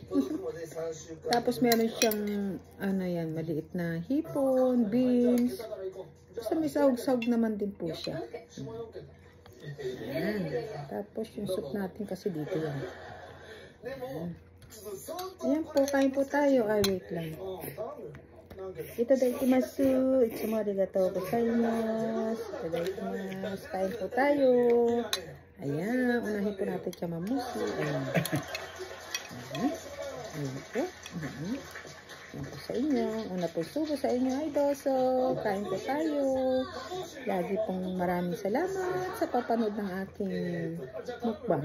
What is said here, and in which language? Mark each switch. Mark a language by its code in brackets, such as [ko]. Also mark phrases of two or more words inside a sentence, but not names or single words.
[tl] Tapos meron siyang, ano yan, maliit na hipon, beans. Basta may sahog-sahog naman din po siya. Ayan. Tapos yung soup natin kasi dito yan. Ayan po, kain po tayo. Ay, wait lang. [ja] いただきます。いつもありがとうございます. いただきます. [tl] Kain po tayo. Ayan. Unahin po natin chamamushi. Ayan. Ayan po. Ayan po sa inyo. Una po subo sa inyo ay doso. Kain po tayo. Lagi pong maraming salamat sa papanood ng aking mukbang.